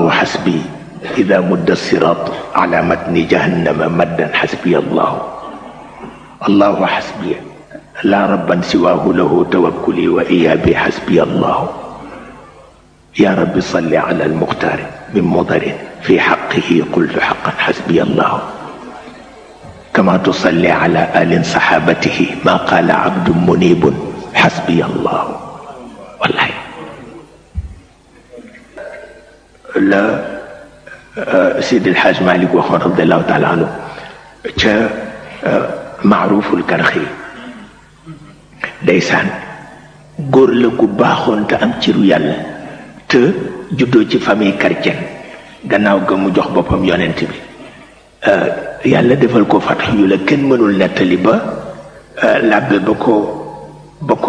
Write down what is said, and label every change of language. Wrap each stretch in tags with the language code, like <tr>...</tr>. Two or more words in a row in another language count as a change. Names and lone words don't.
<ar>حسبي إذا مد الصراط على متن جهنم مدا حسبي الله الله حسبي لا ربا سواه له توكلي وإيابي حسبي الله يا رب صل على المختار من مضر في حقه قلت حقا حسبي الله كما تصلي على آل صحابته ما قال عبد منيب حسبي الله والله لا سيد الحاج مالك وخور رضي الله تعالى عنه معروف الكرخي</ar> <wo>ndeysaan góor la gu baaxoon te am ciru yàlla te juddoo ci</wo> <fr>famille chrétienne</fr> <wo>gannaaw ga mu jox boppam yonent bi yàlla defal ko fatax yu la kenn mënul nettali ba làbbe ba ko</wo>